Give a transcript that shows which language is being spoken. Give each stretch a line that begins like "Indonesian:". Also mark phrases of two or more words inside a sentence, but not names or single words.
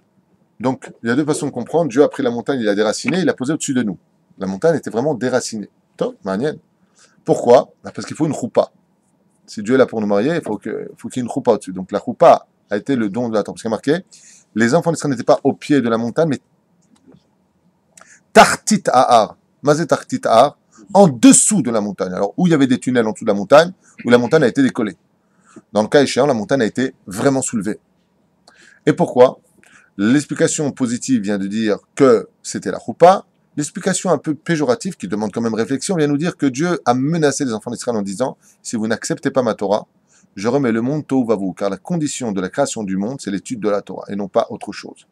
French: Donc, il y a deux façons de comprendre. Dieu a pris la montagne, il a déraciné, il l'a posé au-dessus de nous. La montagne était vraiment déracinée. Top, manienne. Pourquoi? Parce qu'il faut une choupa. Si Dieu est là pour nous marier, il faut qu'il y ait une choupa au-dessus. Donc la choupa a été le don de la Torah. Parce qu'il y a marqué, les enfants d'Israël n'étaient pas au pied de la montagne, mais
Hebrew: תחתית ההר. מה זה תחתית ההר,
French: en dessous de la montagne. Alors, où il y avait des tunnels en dessous de la montagne, où la montagne a été décollée. Dans le cas échéant, la montagne a été vraiment soulevée. Et pourquoi? L'explication positive vient de dire que c'était la choupa. L'explication un peu péjorative, qui demande quand même réflexion, vient nous dire que Dieu a menacé les enfants d'Israël en disant « Si vous n'acceptez pas ma Torah, je remets le monde
Hebrew: תוהו ובוהו
French: » car la condition de la création du monde, c'est l'étude de la Torah, et non pas autre chose.